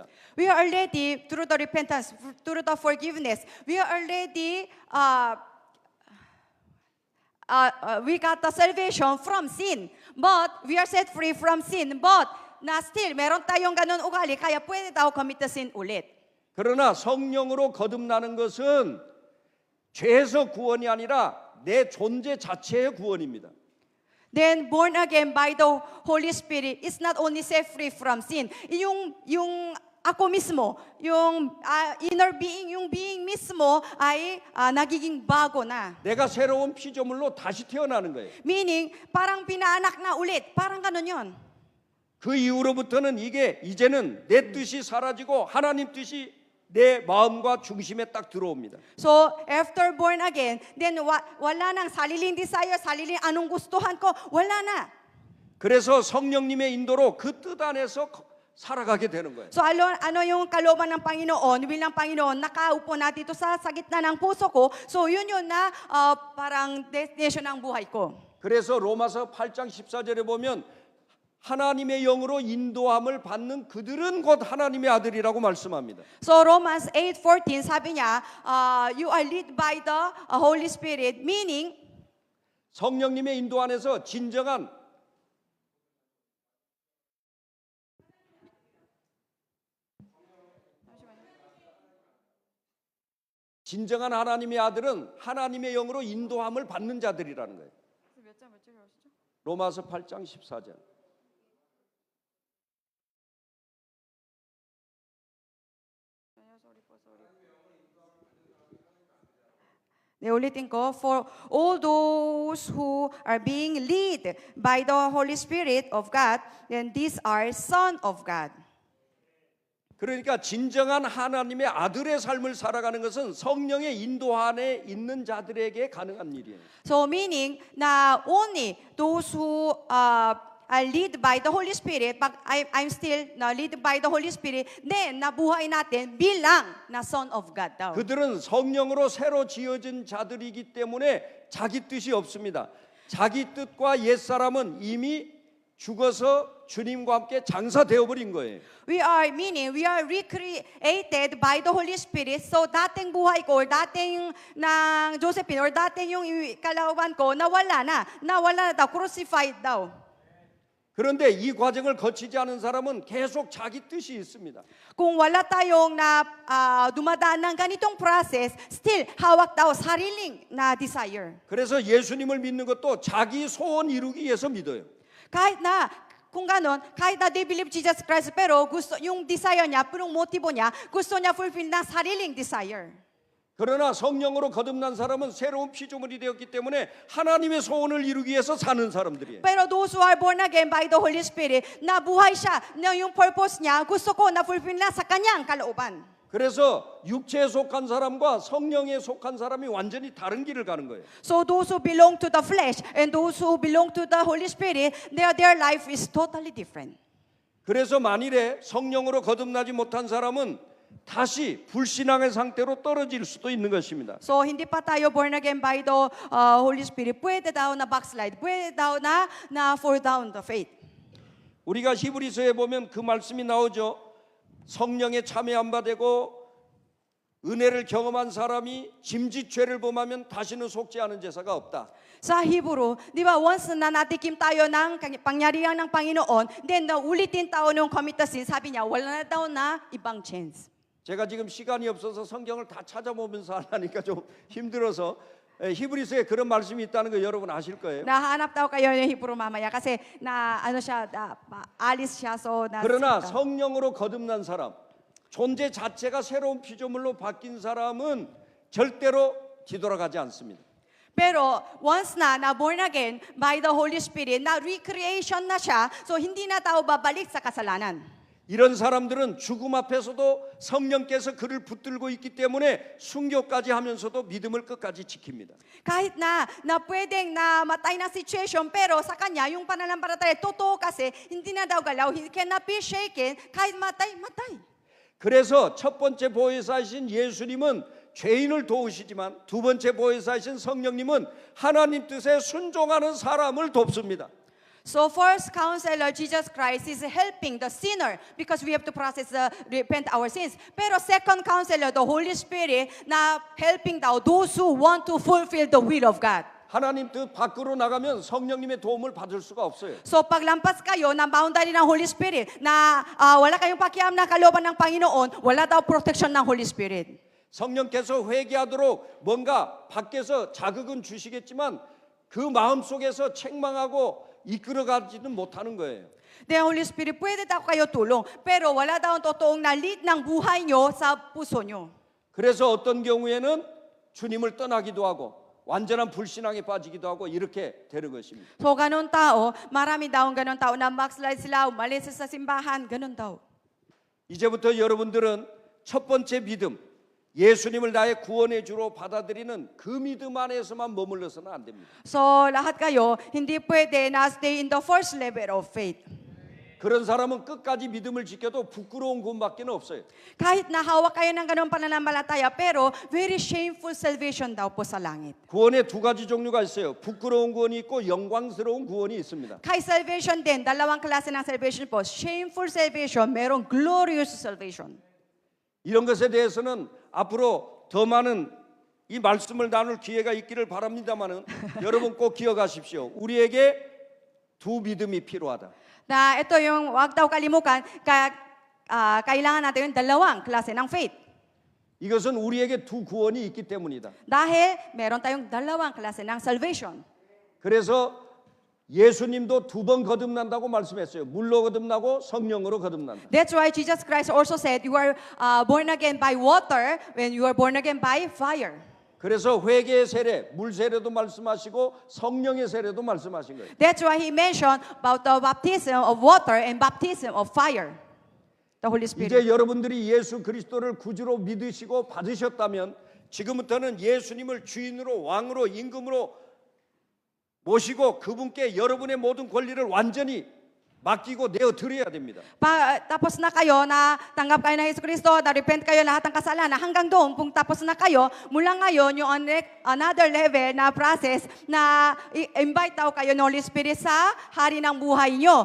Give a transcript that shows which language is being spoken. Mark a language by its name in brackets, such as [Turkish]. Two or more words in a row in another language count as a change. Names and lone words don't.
[English] We are already, through the repentance, through the forgiveness, we are already, we got the salvation from sin. But we are set free from sin. But na still, [Filipino] meron tayong ganun ugali, kaya pwede tayo [English] commit the sin [Filipino] ulit. [Korean] 그러나 성령으로 거듭나는 것은 죄에서 구원이 아니라 내 존재 자체의 구원입니다. [English] Then born again by the Holy Spirit is not only set free from sin. [Filipino] Yung ako mismo, yung [English] inner being, [Filipino] yung being mismo ay nagiging bago na. [Korean] 내가 새로운 피조물로 다시 태어나는 거예요. [Filipino] Meaning, parang pinaanak na ulit. Parang ganun yun. [Korean] 그 이후로부터는 이게 이제는 내 뜻이 사라지고 하나님 뜻이 내 마음과 중심에 딱 들어옵니다. [English] So, after born again, then [Filipino] wala nang sariling desire, sariling anong gustuhan ko, wala na. [Korean] 그래서 성령님의 인도로 그 뜻 안에서 살아가게 되는 거예요. [Filipino] So, ano yung kalooban ng Panginoon, will ng Panginoon, nakaupo na dito sa gitna ng puso ko. So, yun na parang destination ng buhay ko. [Korean] 그래서 로마서 8장 14절에 보면 하나님의 영으로 인도함을 받는 그들은 곧 하나님의 아들이라고 말씀합니다. [Filipino] So Romans 8:14 sabi niya, [English] you are led by the Holy Spirit, meaning [Korean] 성령님의 인도 안에서 진정한 하나님의 아들은 하나님의 영으로 인도함을 받는 자들이라는 거예요. 로마서 8장 14절. 네, [Filipino] ulitin ko, [English] for all those who are being led by the Holy Spirit of God, then these are son of God. [Korean] 그러니까 진정한 하나님의 아들의 삶을 살아가는 것은 성령의 인도 안에 있는 자들에게 가능한 일이에요. [English] So meaning na only those who are led by the Holy Spirit, pag I'm still led by the Holy Spirit, then [Filipino] nabuhay natin bilang na [English] son of God daw. [Korean] 그들은 성령으로 새로 지어진 자들이기 때문에 자기 뜻이 없습니다. 자기 뜻과 옛사람은 이미 죽어서 주님과 함께 장사되어 버린 거예요. [English] We are recreated by the Holy Spirit. [Filipino] So dating buhay ko or dating ng Josephine or dating yung kalooban ko nawala na daw, crucified daw. [Korean] 그런데 이 과정을 거치지 않은 사람은 계속 자기 뜻이 있습니다. [Filipino] Kung wala tayong dumadaan ng ganitong process, still hawak daw sariling na desire. [Korean] 그래서 예수님을 믿는 것도 자기 소원 이루기 위해서 믿어요. [Filipino] Kahit na [English] they believe Jesus Christ, [Filipino] pero yung desire niya, yung motibo niya, gusto niya fulfill ng sariling desire. [Korean] 그러나 성령으로 거듭난 사람은 새로운 피조물이 되었기 때문에 하나님의 소원을 이루기 위해서 사는 사람들이에요. [English] Pero those who are born again by the Holy Spirit, [Filipino] nabuhay siya, na yung purpose niya, gusto ko na fulfill na sa kanyang kalooban. [Korean] 그래서 육체에 속한 사람과 성령에 속한 사람이 완전히 다른 길을 가는 거예요. [English] So those who belong to the flesh and those who belong to the Holy Spirit, their life is totally different. [Korean] 그래서 만일에 성령으로 거듭나지 못한 사람은 다시 불신앙의 상태로 떨어질 수도 있는 것입니다. [Filipino] So hindi pa tayo [English] born again by the Holy Spirit, [Filipino] pwede daw na backslide, pwede daw na [English] fall down the faith. [Korean] 우리가 히브리서에 보면 그 말씀이 나오죠. 성령에 참여 안 받고 은혜를 경험한 사람이 짐짓죄를 범하면 다시는 속지 않은 제사가 없다. [Filipino] Sa Hebrew, di ba, once na natikim tayo ng pangyarihan ng Panginoon, then ulitin tayo nung [English] commit sin, [Filipino] sabi niya, wala na daw na ibang chance. [Korean] 제가 지금 시간이 없어서 성경을 다 찾아보면서 하니까 좀 힘들어서 히브리서에 그런 말씀이 있다는 거 여러분 아실 거예요. [Filipino] Nahanap daw kayo ng Hebrew mamaya kasi alis siya, so [Korean] 그러나 성령으로 거듭난 사람, 존재 자체가 새로운 피조물로 바뀐 사람은 절대로 뒤돌아가지 않습니다. [English] Pero once na born again by the Holy Spirit, [Filipino] na recreation na siya, so hindi na tao babalik sa kasalanan. [Korean] 이런 사람들은 죽음 앞에서도 성령께서 그를 붙들고 있기 때문에 순교까지 하면서도 믿음을 끝까지 지킵니다. Kahit na pwedeng na matay na situation, pero sa kanya, yung pananampalataya, totoo kasi, hindi na daw galaw, [English] he cannot be shaken, [Filipino] kahit matay. [Korean] 그래서 첫 번째 보혜사이신 예수님은 죄인을 도우시지만 두 번째 보혜사이신 성령님은 하나님 뜻에 순종하는 사람을 돕습니다. [English] So first counselor, Jesus Christ, is helping the sinner because we have to repent our sins. Pero second counselor, the Holy Spirit, na helping those who want to fulfill the will of God. [Korean] 하나님 뜻 밖으로 나가면 성령님의 도움을 받을 수가 없어요. [Filipino] So paglampas kayo ng boundary ng Holy Spirit na wala kayong pakialam na kalooban ng Panginoon, wala daw protection ng Holy Spirit. [Korean] 성령께서 회개하도록 뭔가 밖에서 자극은 주시겠지만 그 마음속에서 책망하고 이끌어가지는 못하는 거예요. [English] The Holy Spirit, [Filipino] pwede daw kayo tulong, pero wala daw ang totoong nalit ng buhay nyo sa puso nyo. [Korean] 그래서 어떤 경우에는 주님을 떠나기도 하고 완전한 불신앙에 빠지기도 하고 이렇게 되는 것입니다. [Filipino] So, ganun tao, marami daw ang ganun tao na backslide sila, umalis sa simbahan, ganun daw. [Korean] 이제부터 여러분들은 첫 번째 믿음, 예수님을 나의 구원의 주로 받아들이는 그 믿음 안에서만 머물러서는 안 됩니다. [Filipino] So, lahat kayo, hindi pwede na [English] stay in the first level of faith. [Korean] 그런 사람은 끝까지 믿음을 지켜도 부끄러운 구원밖에 없어요. [Filipino] Kahit nahawak kayo ng ganung pananampalataya, pero [English] very shameful salvation [Filipino] daw po sa langit. [Korean] 구원의 두 가지 종류가 있어요. 부끄러운 구원이 있고 영광스러운 구원이 있습니다. [Filipino] Kay salvation din, dalawang klase ng salvation po. [English] Shameful salvation, [Filipino] merong [English] glorious salvation. [Korean] 이런 것에 대해서는 앞으로 더 많은 이 말씀을 나눌 기회가 있기를 바랍니다만은 여러분 꼭 기억하십시오. 우리에게 두 믿음이 필요하다. [Filipino] Na ito yung, wag daw kalimutan, kailangan natin yung dalawang klase ng faith. [Korean] 이것은 우리에게 두 구원이 있기 때문이다. [Filipino] Dahil meron tayong dalawang klase ng salvation. [Korean] 그래서 예수님도 두 번 거듭난다고 말씀했어요. 물로 거듭나고 성령으로 거듭난다. [English] That's why Jesus Christ also said, you are born again by water when you are born again by fire. [Korean] 그래서 회개의 세례, 물 세례도 말씀하시고 성령의 세례도 말씀하신 거예요. [English] That's why he mentioned about the baptism of water and baptism of fire. The Holy Spirit. [Korean] 이제 여러분들이 예수 그리스도를 구주로 믿으시고 받으셨다면 지금부터는 예수님을 주인으로 왕으로 임금으로 모시고 그분께 여러분의 모든 권리를 완전히 맡기고 내어드려야 됩니다. [Filipino] Tapos na kayo, na tanggap kayo ng Yesu Cristo, na-repent kayo lahat ng kasalanan, hanggang doon, kung tapos na kayo, mula ngayon, yung [English] another level [Filipino] na process, na invite daw kayo ng Holy Spirit sa hari ng buhay nyo.